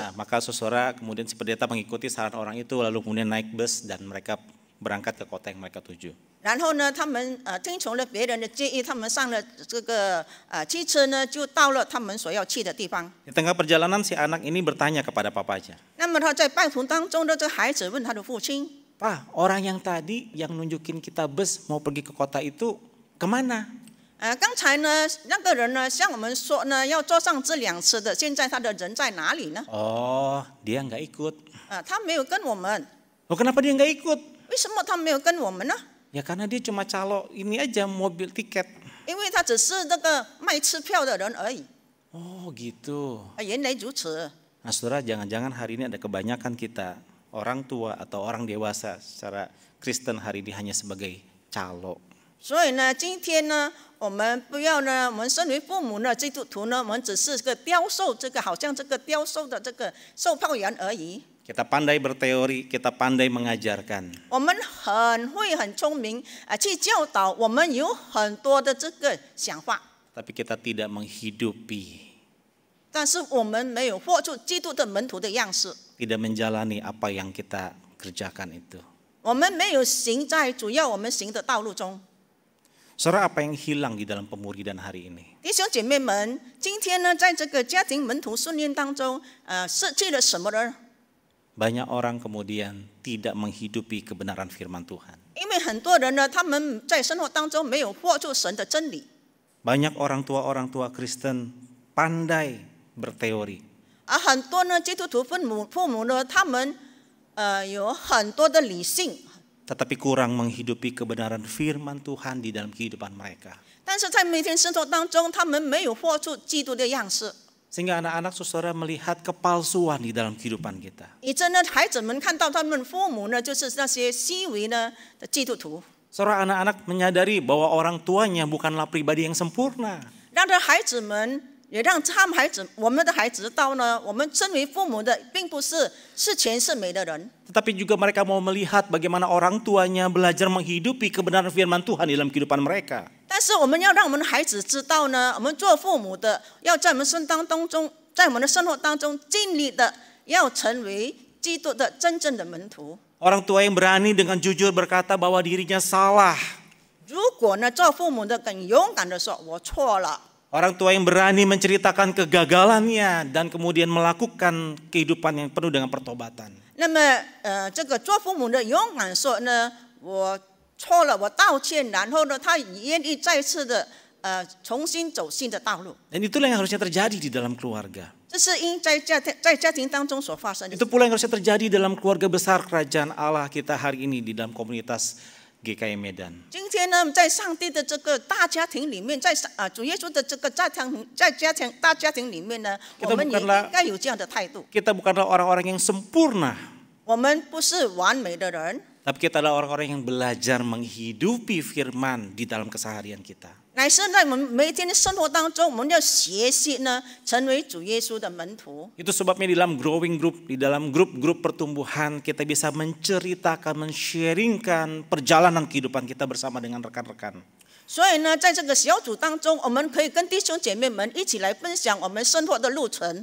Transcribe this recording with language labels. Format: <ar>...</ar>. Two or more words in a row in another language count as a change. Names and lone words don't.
<id>Maka saudara kemudian si pendeta mengikuti saran orang itu lalu kemudian naik bus dan mereka berangkat ke kota yang mereka tuju.</id> <zh>然后呢，他们听从了别人的建议，他们上了这个汽车呢，就到了他们所要去的地方。</zh> <id>Di tengah perjalanan si anak ini bertanya kepada papanya.</id> <zh>那么他在半途当中的这孩子问他的父亲：</zh> <id>Pak, orang yang tadi yang nunjukin kita bus mau pergi ke kota itu kemana?</id> <zh>刚才呢，那个人呢向我们说呢，要坐上这辆车的，现在他的人在哪里呢？</zh> <id>Oh, dia nggak ikut.</id> <zh>他没有跟我们，</zh> <id>Oh, kenapa dia nggak ikut?</id> <zh>为什么他没有跟我们呢？</zh> <id>Ya karena dia cuma calo ini aja mobil tiket.</id> <zh>因为他只是那个卖车票的人而已。</zh> <id>Oh gitu.</id> <zh>原来如此。</zh> <id>Nah saudara, jangan-jangan hari ini ada kebanyakan kita orang tua atau orang dewasa secara Kristen hari ini hanya sebagai calo.</id> <zh>所以呢，今天呢，我们不要呢，我们身为父母呢，基督徒呢，我们只是个雕塑，这个好像这个雕塑的这个售票员而已。</zh> <id>Kita pandai berteori, kita pandai mengajarkan.</id> <zh>我们很会很聪明去教导，我们有很多的这个想法，</zh> <id>Tapi kita tidak menghidupi,</id> <zh>但是我们没有活出基督的门徒的样式，</zh> <id>tidak menjalani apa yang kita kerjakan itu.</id> <zh>我们没有行在主要我们行的道路中。</zh> <id>Saudara, apa yang hilang di dalam pemuridan hari ini?</id> <zh>弟兄姐妹们，今天呢，在这个家庭门徒训练当中，失去了什么呢？</zh> <id>Banyak orang kemudian tidak menghidupi kebenaran firman Tuhan.</id> <zh>因为很多人呢，他们在生活当中没有活出神的真理。</zh> <id>Banyak orang tua Kristen pandai berteori.</id> <zh>很多呢，基督徒父母呢，他们有很多的理性，</zh> <id>Tetapi kurang menghidupi kebenaran firman Tuhan di dalam kehidupan mereka.</id> <zh>但是在每天生活当中，他们没有活出基督的样式。</zh> <id>Sehingga anak-anak saudara melihat kepalsuan di dalam kehidupan kita.</id> <zh>以致呢，孩子们看到他们父母呢，就是那些虚伪呢的基督徒，</zh> <id>Saudara, anak-anak menyadari bahwa orang tuanya bukanlah pribadi yang sempurna.</id> <zh>让着孩子们，也让我们的孩子知道呢，我们身为父母的，并不是全是美的人。</zh> <id>Tetapi juga mereka mau melihat bagaimana orang tuanya belajar menghidupi kebenaran firman Tuhan di dalam kehidupan mereka.</id> <zh>但是我们要让我们的孩子知道呢，我们做父母的要在我们生当中，在我们的生活当中尽力的要成为基督的真正的门徒。</zh> <id>Orang tua yang berani dengan jujur berkata bahwa dirinya salah.</id> <zh>如果呢，做父母的更勇敢的说我错了，</zh> <id>Orang tua yang berani menceritakan kegagalannya dan kemudian melakukan kehidupan yang penuh dengan pertobatan.</id> <zh>那么这个做父母的勇敢说呢，我错了，我道歉，然后呢，他愿意再次的重新走新的道路。</zh> <id>Dan itulah yang harusnya terjadi di dalam keluarga.</id> <zh>这是因在家庭当中所发生的。</zh> <id>Itu pula yang harusnya terjadi dalam keluarga besar kerajaan Allah kita hari ini di dalam komunitas GKI Medan.</id> <zh>今天呢，在上帝的这个大家庭里面，在主耶稣的这个大家庭里面呢，我们也应该有这样的态度。</zh> <id>Kita bukanlah orang-orang yang sempurna.</id> <zh>我们不是完美的人，</zh> <id>Tapi kita adalah orang-orang yang belajar menghidupi firman di dalam keseharian kita.</id> <zh>乃是在我们每一天的生活当中，我们要学习呢，成为主耶稣的门徒。</zh> <id>Itu sebabnya di dalam</id> <en>growing group,</en> <id>di dalam grup-grup pertumbuhan kita bisa menceritakan, men-sharingkan perjalanan kehidupan kita bersama dengan rekan-rekan.</id> <zh>所以呢，在这个小组当中，我们可以跟弟兄姐妹们一起来分享我们生活的路程。</zh>